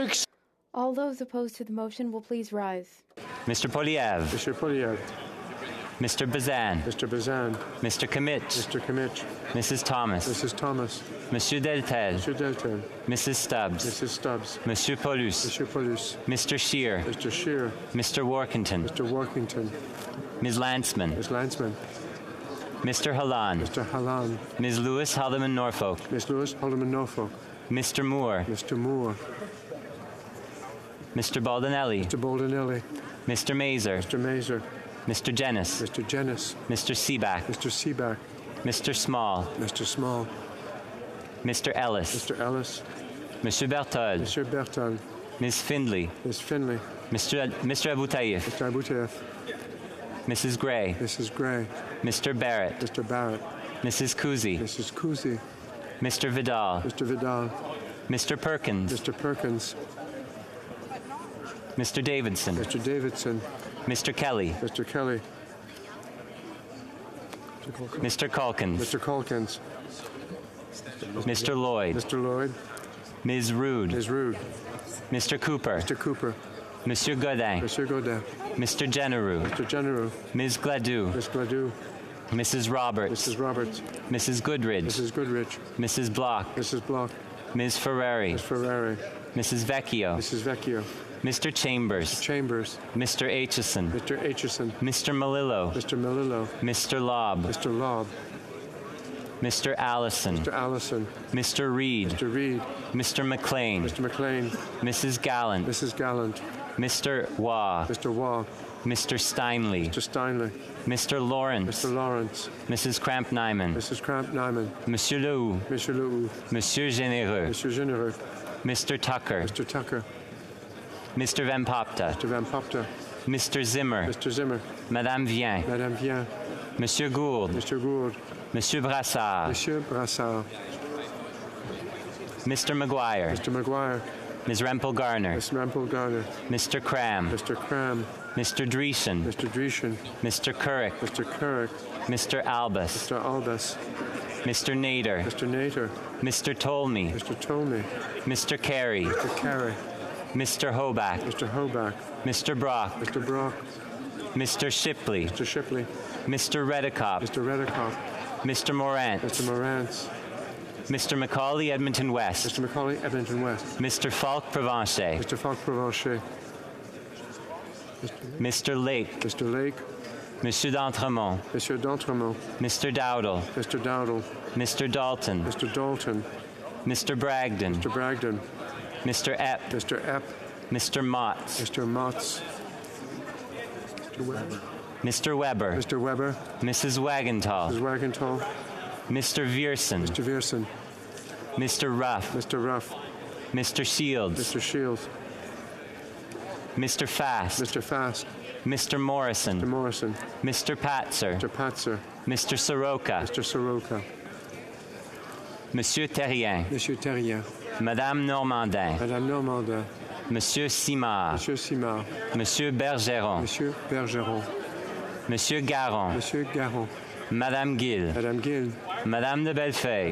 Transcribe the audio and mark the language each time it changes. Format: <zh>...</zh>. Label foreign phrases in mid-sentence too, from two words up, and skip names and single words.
<en>All those opposed to the motion will please rise. Mr. Poliev. Mr. Poliev. Mr. Bazan. Mr. Bazan. Mr. Kamich. Mr. Kamich. Mrs. Thomas. Mrs. Thomas. Monsieur Deltel. Monsieur Deltel. Mrs. Stubbs. Mrs. Stubbs. Monsieur Paulus. Monsieur Paulus. Mr. Shear. Mr. Shear. Mr. Workington. Mr. Workington. Ms. Lanceman. Ms. Lanceman. Mr. Hallan. Mr. Hallan. Ms. Lewis Haldeman Norfolk. Ms. Lewis Haldeman Norfolk. Mr. Moore. Mr. Moore. Mr. Baldinelli. Mr. Baldinelli. Mr. Mazer. Mr. Mazer. Mr. Jennis. Mr. Jennis. Mr. Seaback. Mr. Seaback. Mr. Small. Mr. Small. Mr. Ellis. Mr. Ellis. Monsieur Berthold. Monsieur Berthold. Ms. Findley. Ms. Finley. Mr. Aboutaif. Mr. Aboutaif. Mrs. Gray. Mrs. Gray. Mr. Barrett. Mr. Barrett. Mrs. Kuzi. Mrs. Kuzi. Mr. Vidal. Mr. Vidal. Mr. Perkins. Mr. Perkins. Mr. Davidson. Mr. Davidson. Mr. Kelly. Mr. Kelly. Mr. Calkins. Mr. Calkins. Mr. Lloyd. Mr. Lloyd. Ms. Rude. Ms. Rude. Mr. Cooper. Mr. Cooper. Monsieur Godin. Monsieur Godin. Mr. Genereux. Mr. Genereux. Ms. Gladue. Ms. Gladue. Mrs. Roberts. Mrs. Roberts. Mrs. Goodridge. Mrs. Goodrich. Mrs. Block. Mrs. Block. Ms. Ferrari. Ms. Ferrari. Mrs. Vecchio. Mrs. Vecchio. Mr. Chambers. Mr. Chambers. Mr. Aitchison. Mr. Aitchison. Mr. Malillo. Mr. Malillo. Mr. Lobb. Mr. Lobb. Mr. Allison. Mr. Allison. Mr. Reed. Mr. Reed. Mr. McLean. Mr. McLean. Mrs. Gallant. Mrs. Gallant. Mr. Waugh. Mr. Waugh. Mr. Steinley. Mr. Steinley. Mr. Lawrence. Mr. Lawrence. Mrs. Cramp-Nyman. Mrs. Cramp-Nyman. Monsieur Lehoux. Monsieur Lehoux. Monsieur Généreux. Monsieur Généreux. Mr. Tucker. Mr. Tucker. Mr. Van Popta. Mr. Van Popta. Mr. Zimmer. Mr. Zimmer. Madame Vien. Madame Vien. Monsieur Gould. Mr. Gould. Monsieur Brassard. Monsieur Brassard. Mr. McGuire. Mr. McGuire. Ms. Rempel Garner. Ms. Rempel Garner. Mr. Cram. Mr. Cram. Mr. Dreesen. Mr. Dreesen. Mr. Currick. Mr. Currick. Mr. Albus. Mr. Albus. Mr. Nader. Mr. Nader. Mr. Tolmie. Mr. Tolmie. Mr. Carey. Mr. Carey. Mr. Hoback. Mr. Hoback. Mr. Brock. Mr. Brock. Mr. Shipley. Mr. Shipley. Mr. Redicop. Mr. Redicop. Mr. Morant. Mr. Morant. Mr. Macaulay Edmonton West. Mr. Macaulay Edmonton West. Mr. Falk Provencher. Mr. Falk Provencher. Mr. Lake. Mr. Lake. Monsieur d'Entremont. Monsieur d'Entremont. Mr. Dowdle. Mr. Dowdle. Mr. Dalton. Mr. Dalton. Mr. Bragdon. Mr. Bragdon. Mr. Epp. Mr. Epp. Mr. Motts. Mr. Motts. Mr. Weber. Mr. Weber. Mr. Weber. Mrs. Wagenthal. Mrs. Wagenthal. Mr. Vierson. Mr. Vierson. Mr. Ruff. Mr. Ruff. Mr. Shields. Mr. Shields. Mr. Fast. Mr. Fast. Mr. Morrison. Mr. Morrison. Mr. Patzer. Mr. Patzer. Mr. Soroka. Mr. Soroka. Monsieur Terrien. Monsieur Terrien. Madame Normandin. Madame Normandin. Monsieur Simard. Monsieur Simard. Monsieur Bergeron. Monsieur Bergeron. Monsieur Garon. Monsieur Garon. Madame Gill. Madame Gill. Madame de Bellefeuille.</en>